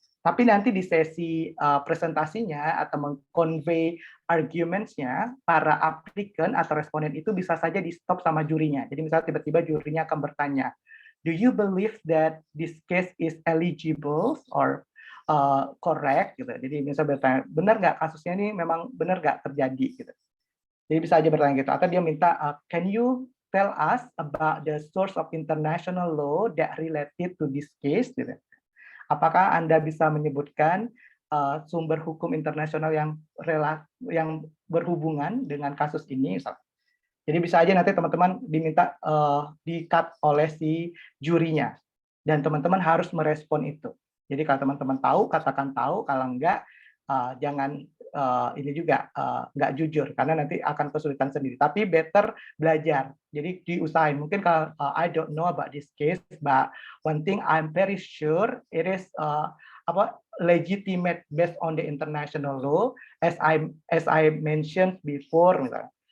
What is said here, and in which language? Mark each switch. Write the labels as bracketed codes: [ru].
[id] Tapi nanti di sesi presentasinya atau meng-convey [en] arguments-nya, [id] para applicant atau responden itu bisa saja di-stop sama jurinya. Jadi misalnya tiba-tiba jurinya akan bertanya, [en] do you believe that this case is eligible or correct? [id] Gitu. Jadi misalnya bertanya, benar nggak kasusnya ini memang benar nggak terjadi? Gitu. Jadi bisa aja bertanya gitu. Atau dia minta, [en] can you tell us about the source of international law that related to this case? [id] Gitu. Apakah Anda bisa menyebutkan sumber hukum internasional yang berhubungan dengan kasus ini? Jadi bisa aja nanti teman-teman diminta di-cut oleh si jurinya. Dan teman-teman harus merespon itu. Jadi kalau teman-teman tahu, katakan tahu. Kalau enggak, jangan ini juga nggak jujur. Karena nanti akan kesulitan sendiri. Tapi better belajar. Jadi diusahain. Mungkin kalau [en] I don't know about this case, but one thing I'm very sure it is legitimate based on the international law, as I mentioned before, [id] misalnya.